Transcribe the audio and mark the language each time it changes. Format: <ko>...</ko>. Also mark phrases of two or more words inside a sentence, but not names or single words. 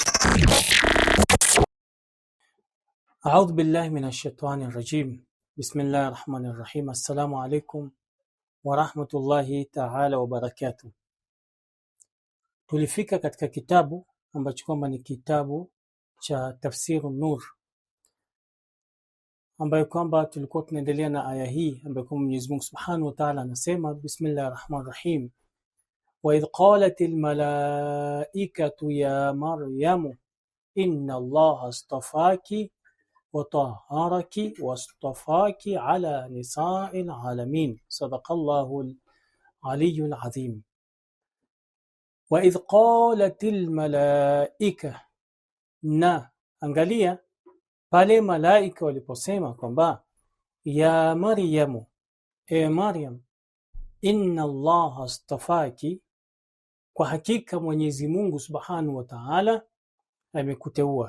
<ar>أعوذ بالله من الشيطان الرجيم. بسم الله الرحمن الرحيم. السلام عليكم ورحمة الله تعالى وبركاته.</ar> <sw>Tulifika katika kitabu ambacho kwamba ni kitabu cha Tafsir an-Nur, ambayo kwamba tulikuwa tunaendelea na aya hii ambayo kwamba Mwenyezi Mungu</sw> <ar>سبحانه وتعالى</ar> <sw>anasema</sw> <ar>بسم الله الرحمن الرحيم. وإذ قالت الملائكة يا مريم إن الله اصطفاك وطهرك واصطفاك على نساء العالمين صدق الله العلي العظيم. وإذ قالت الملائكة</ar> <sw>na angalia pale malaika waliposema kwamba</sw> <ar>يا مريم,</ar> <sw>e Maryam,</sw> <ar>إن الله اصطفاك,</ar> <sw>kwa hakika Mwenyezi Mungu</sw> <ar>سبحانه وتعالى</ar> <sw>amekuteua.</sw>